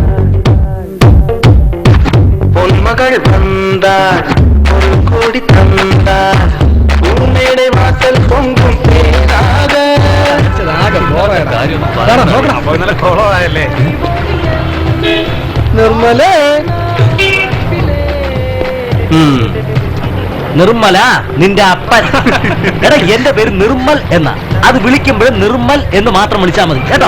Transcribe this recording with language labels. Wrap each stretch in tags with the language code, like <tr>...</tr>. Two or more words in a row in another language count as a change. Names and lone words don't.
<ta>பொன்மகள் வந்தாள் பொருள் கோடி தந்தாள் பூமேடை வாசல் பொங்கும் பேராக നിർമ്മലേ.</ta> <ml>നിർമ്മല നിന്റെ അപ്പൻ. എടാ, എന്റെ പേര് നിർമ്മൽ എന്നാ. അത് വിളിക്കുമ്പോഴും നിർമ്മൽ എന്ന് മാത്രം വിളിച്ചാൽ മതി കേട്ടോ.</ml>